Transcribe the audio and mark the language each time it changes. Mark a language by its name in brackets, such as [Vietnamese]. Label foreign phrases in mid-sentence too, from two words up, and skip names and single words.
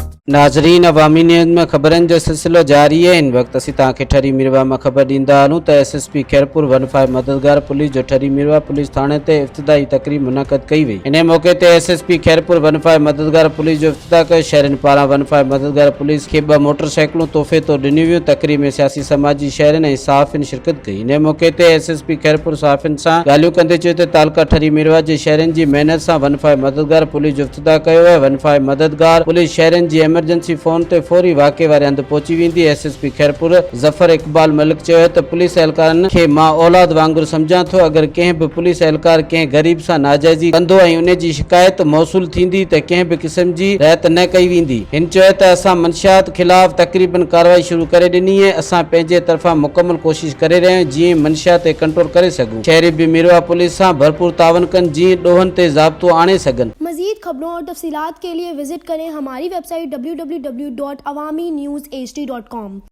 [Sindhi] नाज़रीन, अवामी न्यूज़ में खबरन जो सिलसिलो जारी है। इन वक्त असी ताके ठरी मिरवाह में खबर दींदा हूं तो SSP खैरपुर 15 मददगार पुलिस जो ठरी मिरवाह पुलिस थाणे ते इफ्तिताही तकरीब मुनक़द कई वई। इन मौके ते SSP खैरपुर 15 मददगार पुलिस जो इफ्तिताह कयो। शहरन पारां 15 मददगार पुलिस के 2 मोटरसाइकिलों तोहफे तो ॾिनियूं वियूं। तकरीब में सियासी समाजी शहरन ऐं सहाफ़िन शिरकत कई। इन मौके ते SSP खैरपुर सहाफ़िन सां ॻाल्हियूं कंदे चयो त तालका ठरी मिरवाह जे शहरन जी महिनत सां 15 मददगार पुलिस जो इफ्तिताह कयो आहे। 15 मददगार पुलिस शहरन जी एमरजेंसी फोन ते फौरी वाक़े वारे हंधि पहुची वेंदी। SSP खैरपुर ज़फर इकबाल मलिक चयो त पुलिस एहलकारन खे मां औलाद वांगुरु समझां थो। अगर कंहिं बि पुलिस एहलकार कंहिं गरीब सां नाजाइज़ी कंदो ऐं उन जी शिकायत मौसूल थींदी त कंहिं बि क़िस्म जी रियायत न कई वेंदी। हिन चयो त असां मंशियात खिलाफ़ तकरीबन कार्रवाई शुरू करे ॾिनी है। असां पंहिंजे तरफ़ां मुकमल कोशिश करे रहिया आहियूं जीअं मंशियात ते कंट्रोल करे सघूं। शहरी भी मिरवाह पुलिस सां भरपूर तावन कनि जीअं ॾोहनि ते ज़ाब्तो आणे सघनि। [Urdu] مزید خبروں اور تفصیلات کے لیے وزٹ کریں ہماری ویب سائٹ www.awamiNewsHD.com.